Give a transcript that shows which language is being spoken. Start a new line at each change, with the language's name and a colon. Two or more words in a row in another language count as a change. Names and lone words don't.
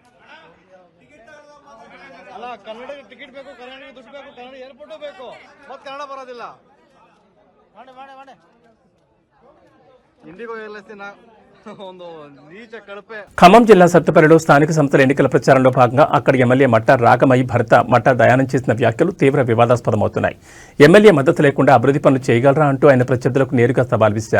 Kannada: ಅಲ್ಲ ಕನ್ನಡಕ್ಕೆ ಟಿಕೆಟ್ ಬೇಕು, ಕನ್ನಡಕ್ಕೆ ದುಡ್ಡು ಬೇಕು, ಕನ್ನಡ ಏರ್ಪೋರ್ಟು ಬೇಕು, ಮತ್ತೆ ಕನ್ನಡ ಬರೋದಿಲ್ಲ. ಮಾಡಿ ಮಾಡಿ ಮಾಡಿ ఇండిగో ఎయిర్లైన్స్
Telugu: ఖమ్మం జిల్లా సత్తుపల్లిలో స్థానిక సంస్థల ఎన్నికల ప్రచారంలో భాగంగా అక్కడి ఎమ్మెల్యే మట్టా రాగమయ్య భర్త మట్టా దయానంద్ చేసిన వ్యాఖ్యలు తీవ్ర వివాదాస్పదమవుతున్నాయి. ఎమ్మెల్యే మద్దతు లేకుండా అభివృద్ధి పనులు చేయగలరా అంటూ ఆయన ప్రత్యర్థులకు నేరుగా సవాల్ విసిరారు.